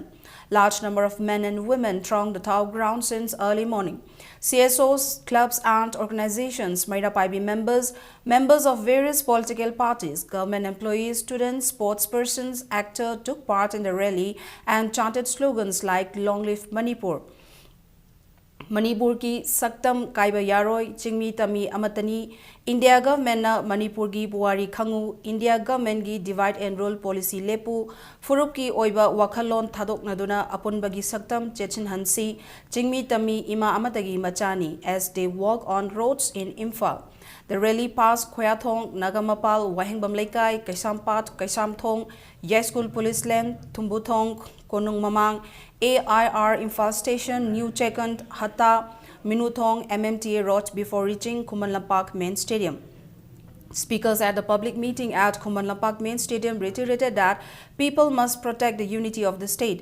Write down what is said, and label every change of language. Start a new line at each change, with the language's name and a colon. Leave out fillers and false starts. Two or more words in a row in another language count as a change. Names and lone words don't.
English: Large number of men and women thronged the Thao Ground since early morning. CSOs, clubs and organizations made up IB members, members of various political parties, government employees, students, sportspersons, actors took part in the rally and chanted slogans like "Long Live Manipur."
Manipuri: Manipur ki saktam kaiba yaroi, chingmi tami amatani, India government na Manipur gi buwari khangu, India government gi
English: divide and rule policy
Manipuri: lepu, furup ki oiba wakhalon thadok naduna apunba gi saktam chechin hansi, chingmi tami ima amatagi machani
English: as they walk on roads in Imphal. The rally passed Khoyathong, Nagamapal, Wahingbam Laikai, Kaisampat, Kaisamthong, Yaskul Police Land, Tumbuthong, Konung Mamang, AIR Imphal Station, New Chekant, Hatta, Minuthong, MMTA Road before reaching Kumanlampak Main Stadium. Speakers at the public meeting at Kumanlampak Main Stadium reiterated that people must protect the unity of the state.